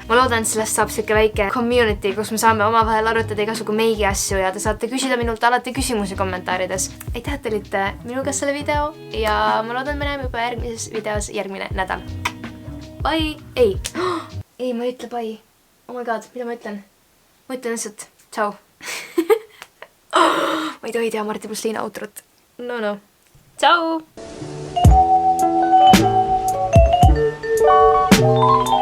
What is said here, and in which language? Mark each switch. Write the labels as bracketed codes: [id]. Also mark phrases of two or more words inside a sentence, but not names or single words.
[et] Ma loodan, et sellest saab siuke väike community, kus me saame omavahel arutada igasugu meigi asju ja te saate küsida minult alati küsimusi kommentaarides. Aitäh, et olite minuga selle video ja ma loodan, me näeme juba järgmises videos järgmine nädal. Bye! Ei, ma ei ütle bye. [en] Oh my god, [et] mida ma ütlen? Ma ütlen lihtsalt tšau. Ma ei tohi teha Marti pluss Liina outrot. No. Tšau!